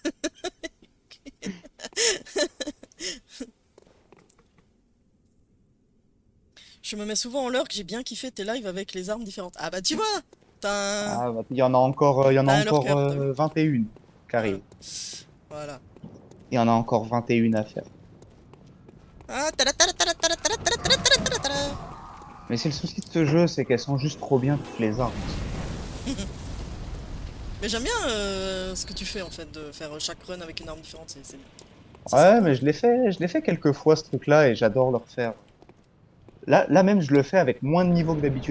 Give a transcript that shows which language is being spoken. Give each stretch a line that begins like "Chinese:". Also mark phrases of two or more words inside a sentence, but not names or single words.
French: Je me mets souvent en l'heure que j'ai bien kiffé tes lives avec les armes différentes. Ah bah tu vois, t'as un, Ah, bah, il y en a encore, il y en a t'as un leur encore cœur, t'as vu. 21 qui Voilà. arrivent. Voilà. Il y en a encore 21 à faire. Ah, tada, tada, tada, tada, tada, tada, tada, tada, tada, tada. Mais c'est le souci de ce jeu, c'est qu'elles sont juste trop bien toutes les armes. Mais j'aime bien ce que tu fais en fait, de faire chaque run avec une arme différente, c'est Ouais, sympa. mais je l'ai fait quelques fois ce truc-là et j'adore le refaire. Là même, je le fais avec moins de niveau que d'habitude.